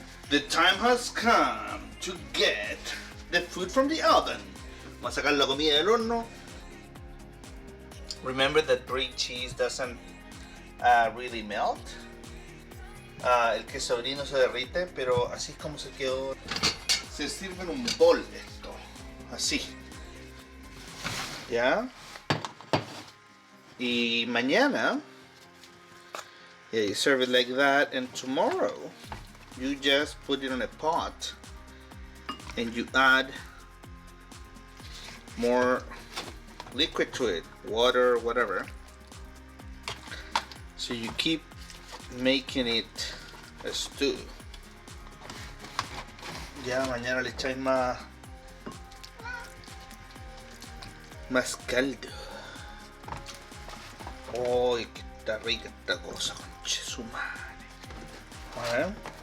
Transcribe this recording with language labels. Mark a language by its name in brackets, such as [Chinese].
[English] The time has come to get the food from the oven. [Spanish] Vamos a sacar la comida del horno. [English] Remember that Brie cheese doesn't really melt. [Spanish] El queso brie no se derrite, pero así es como se quedó. Se sirve en un bol esto, así. ¿Ya? Y mañana, [English] yeah, you serve it like that, and tomorrow you just put it on a pot and you add more liquid to it, water, whatever. So you keep making it a stew. [Spanish] Ya mañana le echáis más caldo. Oh, que está rica esta cosa, conche su madre. A ver.